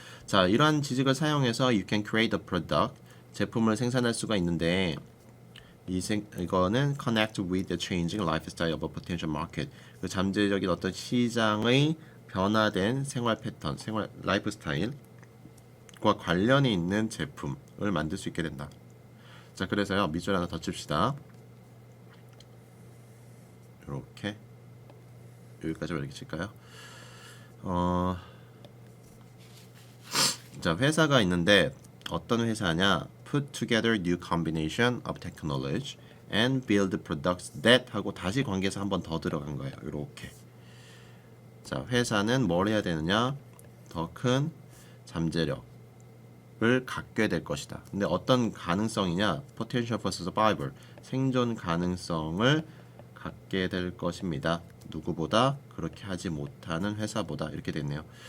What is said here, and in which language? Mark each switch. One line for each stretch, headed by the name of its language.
Korean: 자, 이러한 지식을 사용해서
English: you can create a product
Korean: 제품을 생산할 수가 있는데 이거는
English: connect with the changing lifestyle of a potential market
Korean: 그 잠재적인 어떤 시장의 변화된 생활 패턴, 생활 라이프 스타일과 관련이 있는 제품을 만들 수 있게 된다. 자, 그래서요 밑줄 하나 더 칩시다. 이렇게 여기까지만 이렇게 칠까요? 자, 회사가 있는데 어떤 회사냐?
English: Put together new combination of technology and build products that
Korean: 하고 다시 관계에서 한 번 더 들어간 거예요. 이렇게. 자, 회사는 뭘 해야 되느냐? 더 큰 잠재력을 갖게 될 것이다. 근데 어떤 가능성이냐?
English: Potential for survival.
Korean: 생존 가능성을 갖게 될 것입니다. 누구보다 그렇게 하지 못하는 회사보다 이렇게 됐네요.